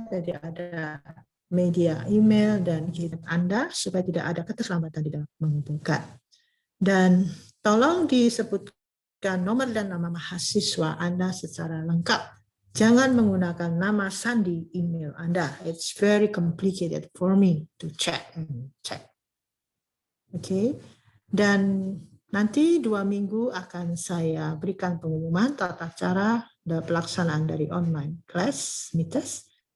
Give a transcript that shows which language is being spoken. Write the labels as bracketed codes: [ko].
[id] Jadi ada media email dan kirim Anda supaya tidak ada keterlambatan di dalam mengumpulkan. Dan tolong disebutkan nomor dan nama mahasiswa Anda secara lengkap. Jangan menggunakan nama sandi email Anda. [en] It's very complicated for me to check. [id] Oke. Dan nanti 2 minggu akan saya berikan pengumuman tata cara dan pelaksanaan dari online class, MITES.